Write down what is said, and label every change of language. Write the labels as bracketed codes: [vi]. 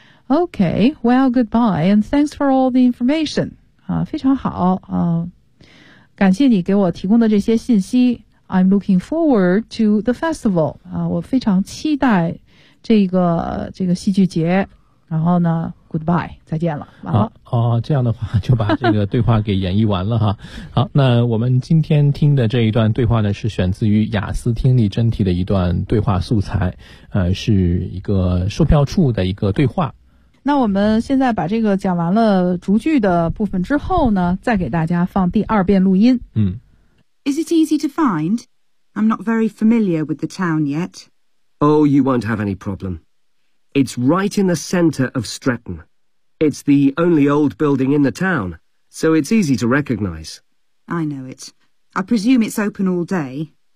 [en] Okay, well, goodbye, and thanks for all the information. [zh] 非常好，感谢你给我提供的这些信息。 [en] I'm looking forward to the festival. [zh] 我非常期待这个戏剧节。然后呢 ，goodbye， 再见了，完了。哦，这样的话就把这个对话给演绎完了哈。好，那我们今天听的这一段对话呢，是选自于雅思听力真题的一段对话素材，是一个售票处的一个对话。那我们现在把这个讲完了逐句的部分之后呢，再给大家放第二遍录音。嗯。 [en] Is it easy to find? I'm not very familiar with the town yet. Oh, you won't have any problem. It's right in the center of Stratton. It's the only old building in the town, so it's easy to recognize. I know it. I presume it's open all day.